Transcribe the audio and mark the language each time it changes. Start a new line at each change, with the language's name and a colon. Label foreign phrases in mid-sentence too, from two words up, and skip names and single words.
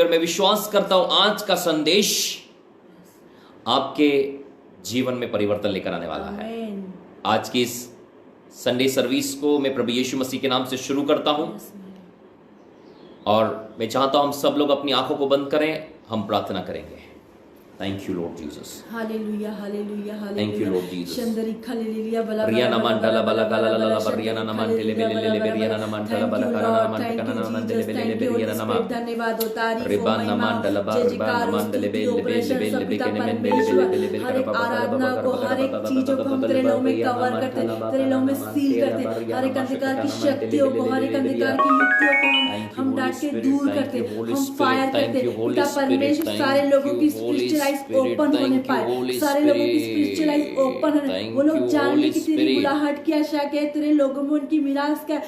Hindi: और मैं विश्वास करता हूं आज का संदेश आपके जीवन में परिवर्तन लेकर आने वाला है। आज की इस संडे सर्विस को मैं प्रभु यीशु मसीह के नाम से शुरू करता हूं और मैं चाहता हूं हम सब लोग अपनी आंखों को बंद करें, हम प्रार्थना करेंगे।
English: Thank you, Lord Jesus. Hallelujah, hallelujah, hallelujah. Thank you, Lord Jesus. Shandari hallelujah, bala Riyana mandala bala kala la la Riyana naman tele bele bele Riyana mandala bala kala naman kana naman tele bele bele Riyana naman.
Hindi: धन्यवाद हो तारीफ रिबान नामान डलबा रिबान नामान डले बेल बेल बेल बेकने में बेल बेल बेल हर एक आराधना को, हर एक चीजों को हम तेरे नाम में कवर करते, तेरे नाम में सील करते, हर एक अंधकार की शक्तियों को, हर एक अंधकार की युक्तियों को हम डांट के दूर करते, हम फायर करते। पिता परमेश्वर सारे लोगों की
English: spiritual eyes open
Hindi: होने पाए, सारे लोगों की
English: spiritual eyes open
Hindi: होने, वो लोग जान ले कि तेरी बुलाहट की आशा क्या है, तेरे लोगों में उनकी मिरास क्या है।